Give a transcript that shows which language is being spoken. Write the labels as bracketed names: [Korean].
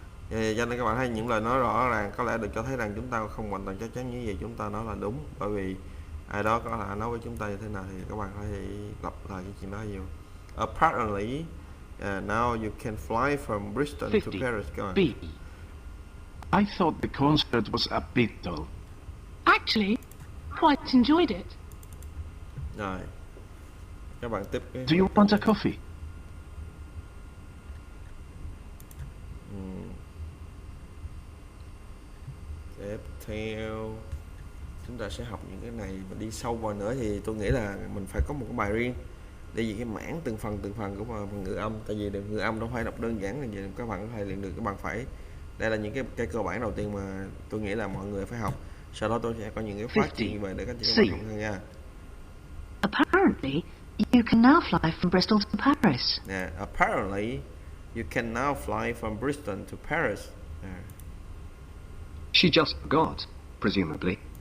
[Vietnamese] Cho nên các bạn thấy những lời nói rõ ràng có lẽ được cho thấy rằng chúng ta không hoàn toàn chắc chắn những gì chúng ta nói là đúng, bởi vì ai đó có là nói với chúng ta như thế nào thì các bạn phải lặp lại cái chuyện đó nhiều. [English] Apparently, now you can fly from Bristol 50. to Paris. [Vietnamese] Các bạn. B. [English] I thought the concert was a bit dull. Actually, quite enjoyed it. [Vietnamese] Rồi. Các bạn tiếp. [English] Do you want a coffee? [Vietnamese] Tiếp theo chúng ta sẽ học những cái này và đi sâu vào nữa thì tôi nghĩ là mình phải có một cái bài riêng để vì cái mảng từng phần của phần ngữ âm, tại vì ngữ âm đâu phải đọc đơn giản là gì các bạn có thể luyện được. Các bạn phải, đây là những cái cơ bản đầu tiên mà tôi nghĩ là mọi người phải học, sau đó tôi sẽ có những cái phát triển về để các bạn học hơn nha. [English] Apparently, you can now fly from Bristol to Paris. Apparently, you can now fly from Bristol to Paris. She just forgot, presumably.